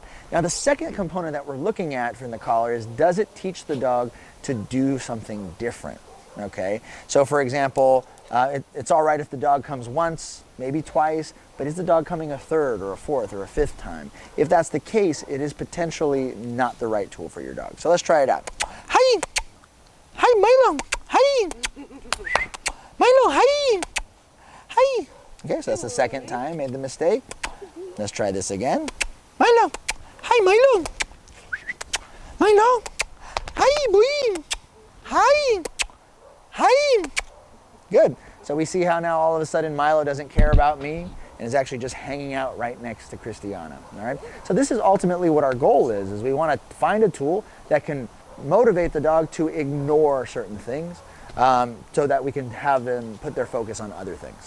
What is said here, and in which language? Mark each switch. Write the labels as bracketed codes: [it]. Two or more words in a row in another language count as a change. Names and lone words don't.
[en] Now the second component that we're looking at from the collar is, does it teach the dog to do something different? Okay, so for example, it's all right if the dog comes once, maybe twice, but is the dog coming a third or a fourth or a fifth time? If that's the case, it is potentially not the right tool for your dog. So let's try it out. Hi! Hi, Milo! Hi! Milo, hi! Hi! Okay, so that's the second time, made the mistake. Let's try this again. Milo! Hi, Milo! Milo! Hi, boy! Hi! Hi! Good. So we see how now all of a sudden Milo doesn't care about me and is actually just hanging out right next to Christiana, all right? So this is ultimately what our goal is we want to find a tool that can motivate the dog to ignore certain things so that we can have them put their focus on other things.